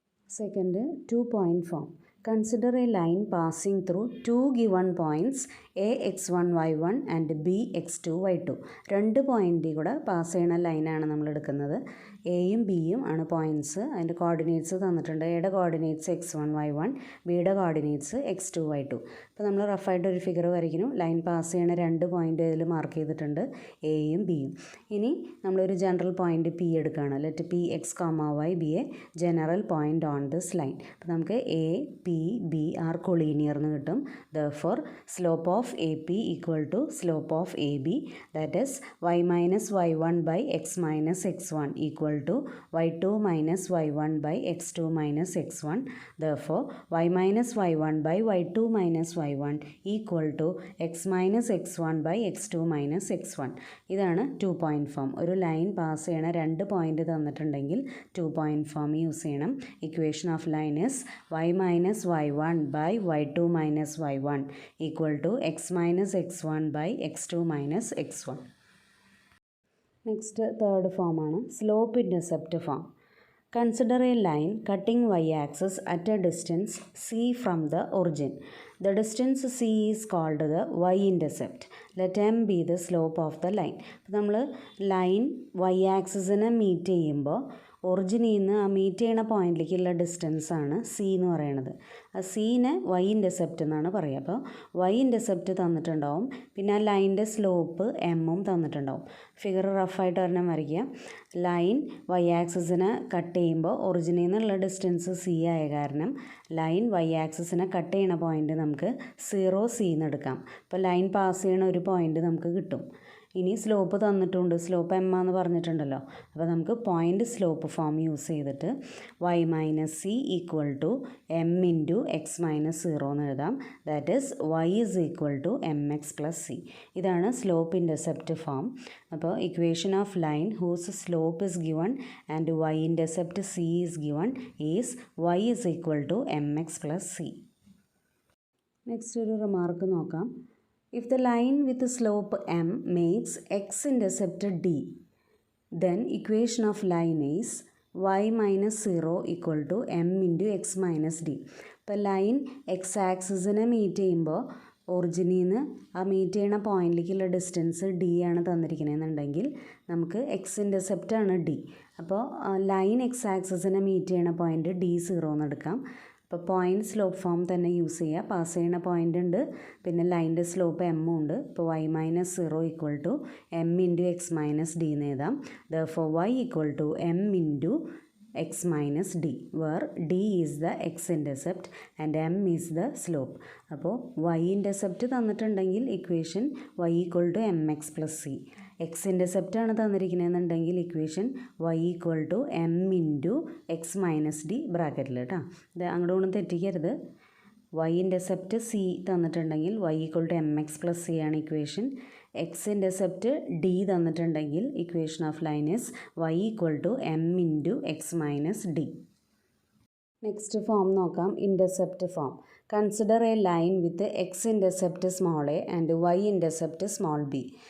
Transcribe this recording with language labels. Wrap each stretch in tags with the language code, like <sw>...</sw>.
<en>Second, 2 point form. Consider a line passing through two given points a x1 y1 and b x2 y2.</en> <ml>രണ്ട് പോയിൻ്റിൽ കൂടെ pass ചെയ്യുന്ന ലൈനാണ് നമ്മൾ എടുക്കുന്നത്. എയും ബിയും ആണ് പോയിൻറ്റ്സ്. അതിൻ്റെ കോർഡിനേറ്റ്സ് തന്നിട്ടുണ്ട്. എയുടെ കോർഡിനേറ്റ്സ് x1 y1, ബിയുടെ കോർഡിനേറ്റ്സ് x2 y2. അപ്പോൾ നമ്മൾ റഫായിട്ട് ഒരു ഫിഗർ വരയ്ക്കുന്നു. ലൈൻ പാസ് ചെയ്യണ രണ്ട് പോയിൻ്റ് ഇതിൽ മാർക്ക് ചെയ്തിട്ടുണ്ട്, എയും ബിയും. ഇനി നമ്മളൊരു ജനറൽ പോയിൻ്റ് പി എടുക്കുകയാണ്.</ml> <en>Let P x comma y be a general point on this line.</en> <ml>അപ്പോൾ നമുക്ക് A P B R collinear എന്ന് കിട്ടും.</ml> <en>Therefore slope of A P equal to slope of A B, that is y minus y one by x minus x one equal to y2 minus y1 by x2 minus x1. Therefore, y minus y1 by y2 minus y1 equal to x minus x1 by x2 minus x1.</en> <ml>ഇതാണ് 2 point form. ഒരു line pass ചെയ്യണ രണ്ട് point തന്നിട്ടുണ്ടെങ്കിൽ 2 point form use ചെയ്യണം.</ml> <en>Equation of line is y minus y1 by y2 minus y1 equal to x minus x1 by x2 minus x1.</en> <ml>Next third ഫോമാണ് slope intercept form.</ml> <en>Consider a line cutting y axis at a distance c from the origin. The distance c is called the y intercept. Let m be the slope of the line.</en> <ml>അപ്പോൾ നമ്മൾ line y ആക്സിസിനെ meet ചെയ്യുമ്പോൾ ഒറിജിനിൽ നിന്ന് ആ meet ചെയ്യണ പോയിൻറ്റിലേക്കുള്ള ഡിസ്റ്റൻസാണ് C എന്ന് പറയുന്നത്. ആ സീനെ വൈ ഇൻ്റർസെപ്റ്റ് എന്നാണ് പറയുക. അപ്പോൾ വൈ ഇൻ്റർസെപ്റ്റ് തന്നിട്ടുണ്ടാവും, പിന്നെ ആ ലൈനിൻ്റെ സ്ലോപ്പ് എമ്മും തന്നിട്ടുണ്ടാവും. ഫിഗർ റഫായിട്ട് ഒരെണ്ണം വരയ്ക്കുക. ലൈൻ വൈ ആക്സിസിനെ കട്ട് ചെയ്യുമ്പോൾ ഒറിജിനിൽ നിന്നുള്ള ഡിസ്റ്റൻസ് സി ആയ കാരണം ലൈൻ വൈ ആക്സിസിനെ കട്ട് ചെയ്യണ പോയിൻ്റ് നമുക്ക് 0 c എന്ന് എടുക്കാം. അപ്പോൾ ലൈൻ പാസ് ചെയ്യണ ഒരു പോയിൻ്റ് നമുക്ക് കിട്ടും. ഇനി സ്ലോപ്പ് തന്നിട്ടുണ്ട്, സ്ലോപ്പ് എം എന്ന് പറഞ്ഞിട്ടുണ്ടല്ലോ. അപ്പോൾ നമുക്ക് പോയിൻ്റ് സ്ലോപ്പ് ഫോം യൂസ് ചെയ്തിട്ട്</ml> <en>y minus c equal to m into x minus 0</en> <ml>എന്ന് എഴുതാം.</ml> <en>That is y is equal to m x plus c.</en> <ml>ഇതാണ് സ്ലോപ്പ് ഇൻ്റർസെപ്റ്റ് ഫോം.</ml> <en>അപ്പോൾ equation of line whose slope is given and y intercept c is given is y is equal to m x plus c.</en> <ml>Next ഒരു remark നോക്കാം.</ml> <en>If the line with slope m makes x-intercept d, then equation of line is y minus 0 equal to m into x minus d.</en> <ml>ഇപ്പോൾ line X ആക്സിസിനെ meet ചെയ്യുമ്പോൾ ഒറിജിനിൽ നിന്ന് ആ meet ചെയ്യണ പോയിൻറ്റിലേക്കുള്ള distance D ആണ് തന്നിരിക്കണമെന്നുണ്ടെങ്കിൽ നമുക്ക് എക്സ് ഇൻ്റർസെപ്റ്റ് ആണ് D. അപ്പോൾ ലൈൻ എക്സ് ആക്സിസിനെ മീറ്റ് ചെയ്യണ പോയിൻറ്റ് d0 എന്ന് എടുക്കാം. അപ്പോൾ പോയിൻ്റ് സ്ലോപ്പ് ഫോം തന്നെ യൂസ് ചെയ്യുക. പാസ് ചെയ്യുന്ന പോയിൻ്റ് ഉണ്ട്, പിന്നെ ലൈനിൻ്റെ സ്ലോപ്പ് എമ്മും ഉണ്ട്. ഇപ്പോൾ</ml> <en>y minus 0 equal to m into x minus d</en> <ml>എന്ന് എഴുതാം.</ml> <en>Therefore y equal to m into x minus d, where d is the x-intercept and m is the slope. അപ്പോൾ y intercept തന്നിട്ടുണ്ടെങ്കിൽ equation y equal to mx plus c. x-intercept ആണ് തന്നിരിക്കുന്നതെന്നുണ്ടെങ്കിൽ equation y equal to m into x minus d</en> <ml>ബ്രാക്കറ്റിൽ കേട്ടോ. ഇത് അങ്ങോട്ട് ഒന്നും തെറ്റിക്കരുത്.</ml> <en>y intercept c തന്നിട്ടുണ്ടെങ്കിൽ y equal to mx plus c ആണ് equation. X intercept d തന്നിട്ടുണ്ടെങ്കിൽ equation of line is y equal to m into x minus d. Next form നോക്കാം, intercept form. Consider a line with x intercept small a and y intercept small b.</en>